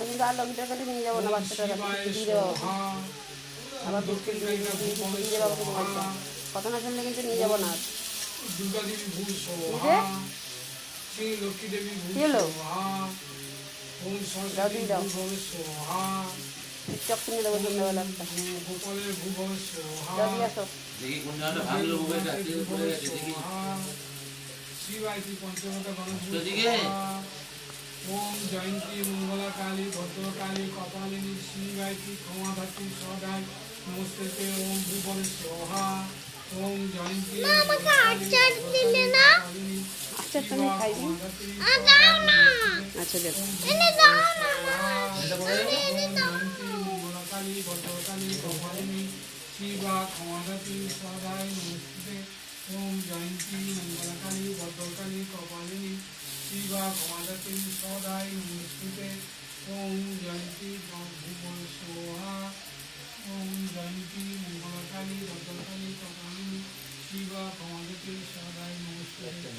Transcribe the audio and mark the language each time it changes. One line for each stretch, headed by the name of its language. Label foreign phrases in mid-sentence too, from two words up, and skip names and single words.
Bangla: কিন্তু আর লঙ্কিটার কাছে নিয়ে যাবো না, বাচ্চাটার কাছে দিয়ে দেওয়া আবার বিস্কুট দিয়ে দেওয়া কথা না শুনলে কিন্তু নিয়ে যাবো না। কি হলো দাও দিয়ে দাও, চক কিনে দেবো সন্ধ্যাবেলা একটা, দাও দিয়ে আসো।
Sanskrit: ओम जयंती मंगला काली भद्रकाली कपालिनी शिवायती क्षमाधात्री सदाय नमस्ते ओम भूभव स्वाहा ओम जयंती
Bangla: আচ্ছা তুমি খাইবি, আচ্ছা দেব
Sanskrit: मंगलाकाली भद्रकाली कपालिनी शिवा क्षमाधात्री सदाय नमस्ते ओम जयंती मंगलाकाली भद्रकाली कपालिनी शिवा क्षमाधात्री सदाय नमस्ते ओम जयंती भूभव स्वाहा ओम जयंती मंगलाकाली भद्रकाली कपालिनी शिवा क्षमाधात्री सदाय नमस्ते।